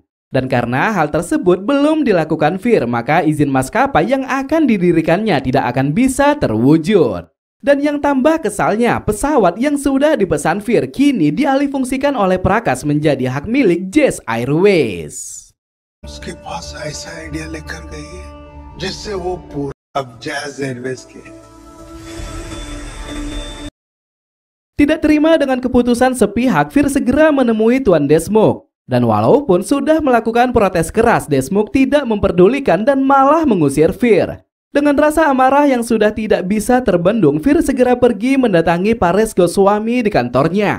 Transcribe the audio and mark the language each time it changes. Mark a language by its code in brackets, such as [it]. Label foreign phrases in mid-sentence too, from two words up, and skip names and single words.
[id] Dan karena hal tersebut belum dilakukan Fir, maka izin maskapai yang akan didirikannya tidak akan bisa terwujud. Dan yang tambah kesalnya, pesawat yang sudah dipesan Fir kini dialihfungsikan oleh Prakash menjadi hak milik Jet Airways. [hi] उसके पास ऐसा आइडिया लेकर गई है जिससे वो पूरा अब जैज एयरवेज के। [id] Tidak terima dengan keputusan sepihak, Fir segera menemui Tuan Deshmukh. Dan walaupun sudah melakukan protes keras, Deshmukh tidak memperdulikan dan malah mengusir Fir. Dengan rasa amarah yang sudah tidak bisa terbendung, Fir segera pergi mendatangi Paresh Goswami di kantornya.